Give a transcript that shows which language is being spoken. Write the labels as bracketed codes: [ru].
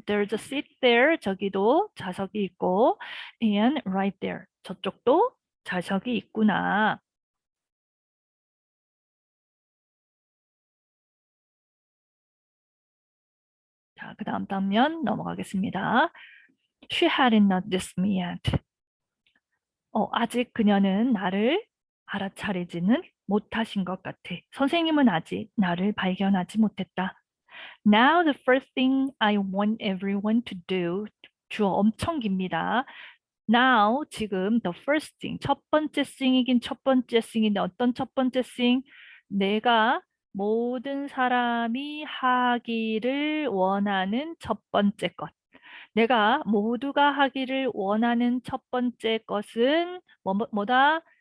[en] There's a seat there. [ko] 저기도 좌석이 있고 [en] and right there. [ko] 저쪽도 좌석이 있구나. 자, 그 다음 단면 넘어가겠습니다. [en] She hadn't noticed me yet. [ko] 아직 그녀는 나를 알아차리지는 못하신 것 같아. 선생님은 아직 나를 발견하지 못했다. [en] Now the first thing I want everyone to do. [ko] 주어 엄청 깁니다. Now 지금 [en] the first thing [ko] 첫 번째 thing이긴 첫 번째 thing인데 어떤 첫 번째 thing? 내가 모든 사람이 하기를 원하는 첫 번째 것. 내가 모두가 하기를 원하는 첫 번째 것은 뭐다?